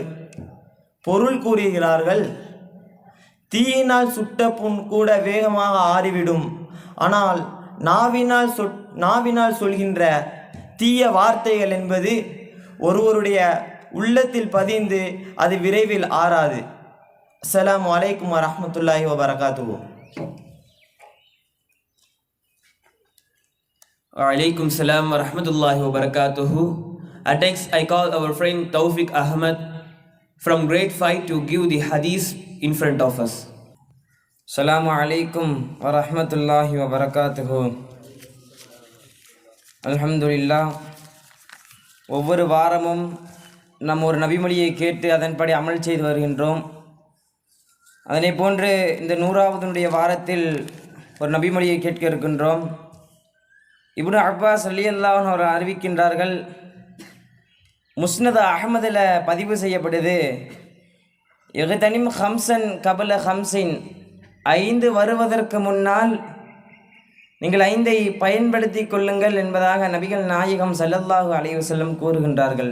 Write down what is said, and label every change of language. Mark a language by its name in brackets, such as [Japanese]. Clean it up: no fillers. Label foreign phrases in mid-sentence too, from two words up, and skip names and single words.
[Tamil] பொருள் கூறுகிறார்கள், தீயினால் சுட்ட புண் கூட வேகமாக ஆறிவிடும், ஆனால் நாவினால் சொல்கின்ற தீய வார்த்தைகள் என்பது ஒருவருடைய உள்ளத்தில் பதிந்து அது விரைவில் ஆறாது. [Arabic] السلام عليكم ورحمة الله وبركاته. عليكم السلام ورحمة الله وبركاته. [English] Next, I call our friend Tawfiq Ahmad from grade 5 to give the hadith in front of us. [Arabic] السلام عليكم ورحمة الله وبركاته. Alhamdulillah. [Tamil] ஒவ்வொரு வாரமும் நாம் ஒரு நபிமொழியை கேட்டு அதன்படி அமல் செய்து வருகின்றோம். அதனை போன்று இந்த 100வது வாரத்தில் ஒரு நபிமொழியை கேட்க இருக்கின்றோம். இப்னு அப்பாஸ் [Arabic] رضي الله عنه [Tamil] அவர்கள் அறிவிக்கின்றார்கள், முஸ்னத் அஹ்மதில் பதிவு செய்யப்படுது, [Arabic] اغتنم خمسا قبل خمس, [Tamil] 5 வருவதற்கு முன்னால் நீங்கள் 5ஐ பயன்படுத்தி கொள்ளுங்கள் என்பதாக நபிகள் நாயகம் [Arabic] صلى الله عليه وسلم [Tamil] கூறுகின்றார்கள்.